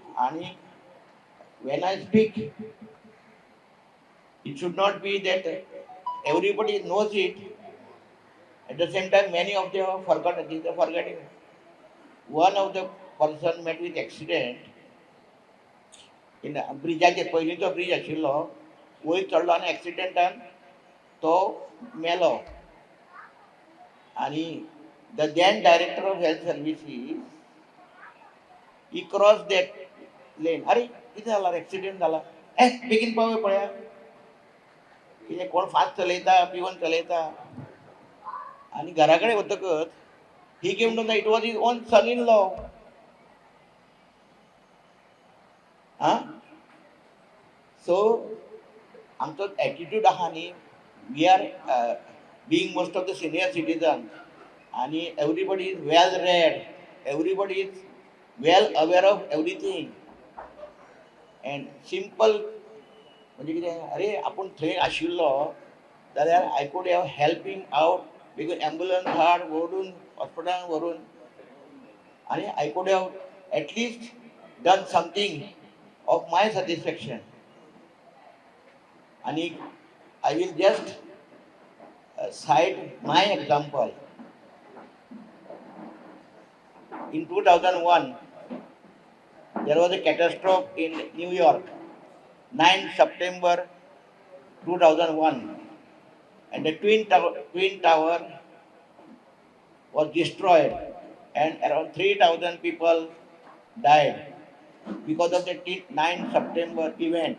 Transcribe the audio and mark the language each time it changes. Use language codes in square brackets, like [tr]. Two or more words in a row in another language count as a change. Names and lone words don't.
[en] And when I speak, It should not be that everybody knows it. At the same time, many of them have forgotten. These are forgetting. One of the person met with accident in [kok] ब्रिजाचे पयलींचो ब्रिज आशिल्लो वयर चडलो आनी एक्सिडेंटान तो मेलो आनी [en] the then director of health services he crossed that lane. [kok] अरे कितें जाला एक्सिडेंट जाला बेगीन पावय पळया कितें कोण फास्ट चलयता पिवन चलयता आनी घरा कडेन वतकच [en] he came to know it was his own son-in-law. So [kok] आमचो एटीट्यूड आहा न्ही [en] we are being most of the senior citizens and everybody is well read, everybody is well aware of everything and simple [kok] म्हणजे कितें अरे आपूण थंय आशिल्लो जाल्यार [en] I could have help him out because [kok] एम्बुलन्स हाड व्हरून हॉस्पिटलान व्हरून आनी [en] I could have at least done something of my satisfaction आनी I will just cite my example. In 2001, there was a catastrophe in New York, 9 September 2001, and the Twin Tower was destroyed, and around 3,000 people died because of the 9 September event.